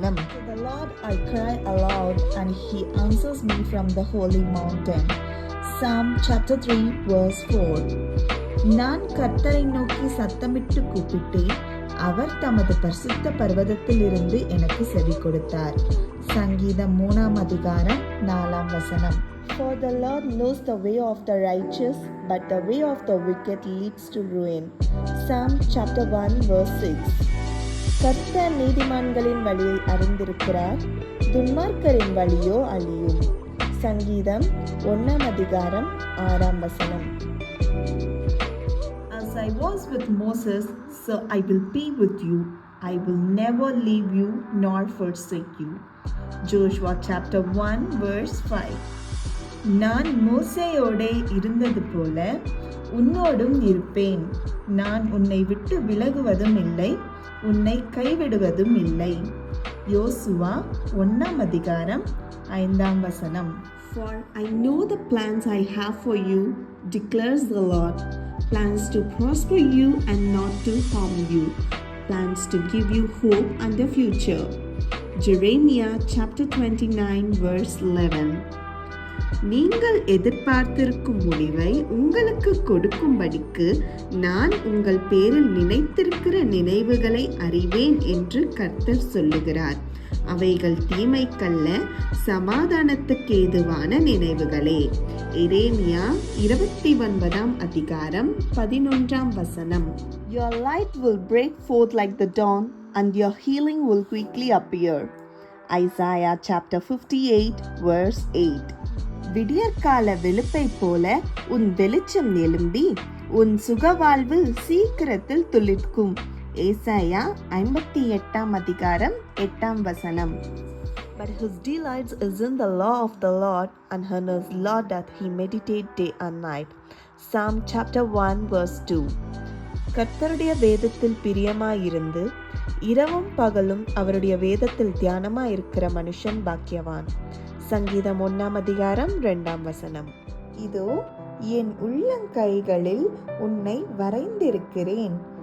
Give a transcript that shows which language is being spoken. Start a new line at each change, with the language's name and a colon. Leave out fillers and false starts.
English: To the Lord I cry aloud, and he answers me from the holy mountain. Psalm chapter 3 verse 4.
Tamil: நான் கர்த்தரை நோக்கி சத்தமிட்டு கூப்பிட்டேன், அவர் தமது பரிசுத்த பர்வதத்தில் இருந்து எனக்கு செவி கொடுத்தார். சங்கீதம் 3:4.
English: For the Lord knows the way of the righteous, but the way of the wicked leads to ruin. Psalm chapter 1 verse 6.
Tamil: கர்த்தர் நீதிமான்களின் வழியை அறிந்திருக்கிறார், துன்மார்க்கரின் வழியோ அழியும். சங்கீதம் 1:6.
English: As I was with Moses, so I will be with you. I will never leave you nor forsake you. Joshua chapter 1 verse 5.
Tamil: நான் மோசேயோடே இருந்தது போல உன்னோடும் இருப்பேன். நான் உன்னை விட்டு விலகுவதும் இல்லை, உன்னை கைவிடுவதும் இல்லை. யோசுவா 1:5.
English: For I know the plans I have for you, declares the Lord, plans to prosper you and not to harm you, plans to give you hope and a future. Jeremiah chapter 29 verse 11.
Tamil: நீங்கள் எதிர்பார்த்திருக்கும் முடிவை உங்களுக்கு கொடுக்கும்படிக்கு நான் உங்கள் பேரில் நினைத்திருக்கிற நினைவுகளை அறிவேன் என்று கர்த்தர் சொல்லுகிறார். அவைகள் தீமைக்கல்ல, சமாதானத்துக்கு ஏதுவான நினைவுகளே. எரேமியா 29:11.
English: Your light will break forth like the dawn, and your healing will quickly appear. Isaiah chapter 58 verse 8.
Tamil: விடியற்கால வெளுப்பை போல உன் வெளிச்சம் எழும்பி உன் சுகவாழ்வு சீக்கிரத்தில் துளிர்க்கும். ஏசாயா 58:8.
English: But his delights is in the law of the Lord, and in his law doth he meditate day and night. Psalm chapter 1 verse 2.
Tamil: கர்த்தருடைய வேதத்தில் பிரியமாயிருந்து இரவும் பகலும் அவருடைய வேதத்தில் தியானமாயிருக்கிற மனுஷன் பாக்கியவான். சங்கீதம் 1:2. இதோ என் உள்ளங்கைகளில் உன்னை வரைந்திருக்கிறேன்.